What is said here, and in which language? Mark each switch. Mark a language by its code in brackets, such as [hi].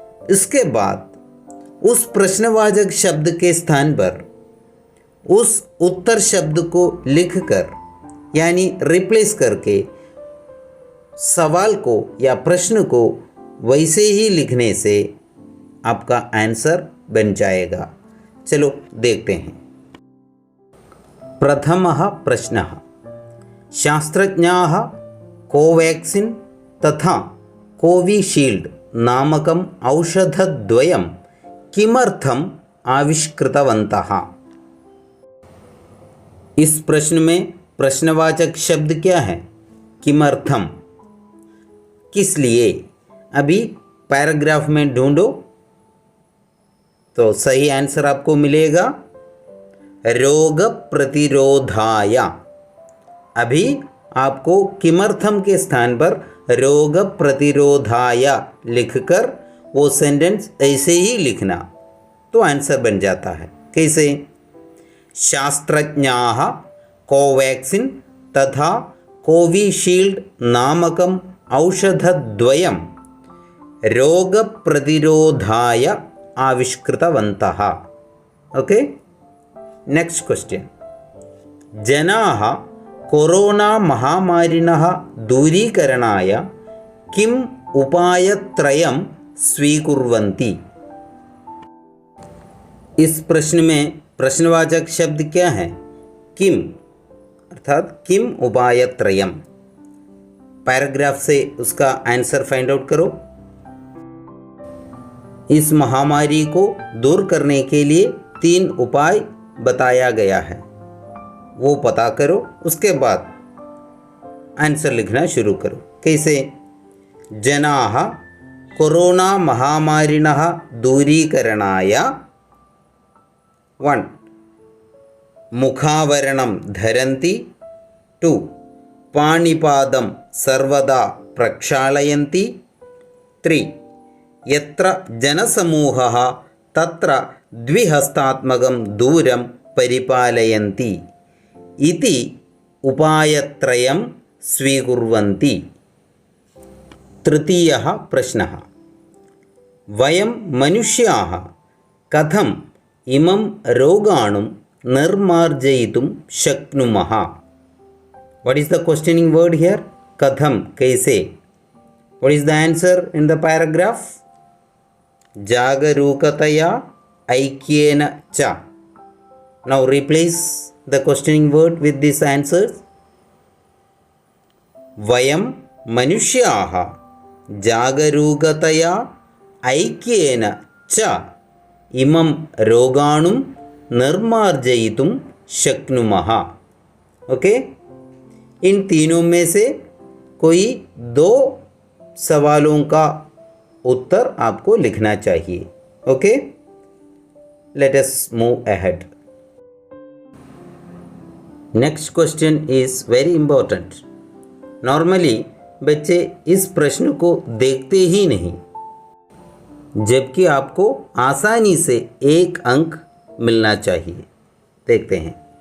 [hi] इसके बाद उस प्रश्नवाचक शब्द के स्थान पर उस उत्तर शब्द को लिखकर यानी रिप्लेस करके सवाल को या प्रश्न को वैसे ही लिखने से आपका आंसर बन जाएगा। चलो देखते हैं। [sa] प्रथमः प्रश्नः शास्त्रज्ञाः कोवैक्सीन तथा कोविशील्ड नामकम् औषधद्वयं किमर्थम् आविष्कृतवन्तः। [hi] इस प्रश्न में प्रश्नवाचक शब्द क्या है? किमर्थम, किस लिए। अभी पैराग्राफ में ढूंढो तो सही आंसर आपको मिलेगा रोग प्रतिरोधाय। अभी आपको किमर्थम के स्थान पर रोग प्रतिरोधाय लिखकर वो सेंटेंस ऐसे ही लिखना तो आंसर बन जाता है। कैसे? [sa] शास्त्रज्ञाः कोवैक्सीन तथा कोविशील्ड नामकम् औषधद्वयं रोगप्रतिरोधाय आविष्कृतवन्तः। [en] Okay, next question. [sa] जनाः कोरोना महामारिणः दूरीकरणाय किम् उपायत्रयं स्वीकुर्वन्ति। [hi] इस प्रश्न में प्रश्नवाचक शब्द क्या है? किम, अर्थात किम उपायत्रयम। पैराग्राफ से उसका आंसर [en] find out [hi] करो। इस महामारी को दूर करने के लिए 3 उपाय बताया गया है, वो पता करो। उसके बाद आंसर लिखना शुरू करो। कैसे? [sa] जनाः कोरोना महामारिणः दूरीकरणाय 1 मुखावरणं धरन्ति, 2 पाणिपादं सर्वदा प्रक्षालयन्ति, 3 यत्र जनसमूहः तत्र द्विहस्तात्मकं दूरं परिपालयन्ति इति उपायत्रयं स्वीकुर्वन्ति। तृतीयः प्रश्नः। वयं मनुष्याः कथम् इमं रोगाणुं निर्मार्जयितुं शक्नुमः। [en] What is the questioning word here? [sa] कथम, कैसे। [en] What is the answer in the paragraph? [sa] जागरूकतया ऐक्येन च। [en] Now replace the questioning word with this answers. [sa] वयं मनुष्याः जागरूकतया ऐक्येन च इमं रोगाणुं निर्मार्जयितुं शक्नुमः। [hi] ओके, इन तीनों में से कोई 2 सवालों का उत्तर आपको लिखना चाहिए। [en] Okay, let us move ahead. Next question is very important. [hi] Normally बच्चे इस प्रश्न को देखते ही नहीं, जबकि आपको आसानी से 1 अंक मिलना चाहिए। देखते हैं।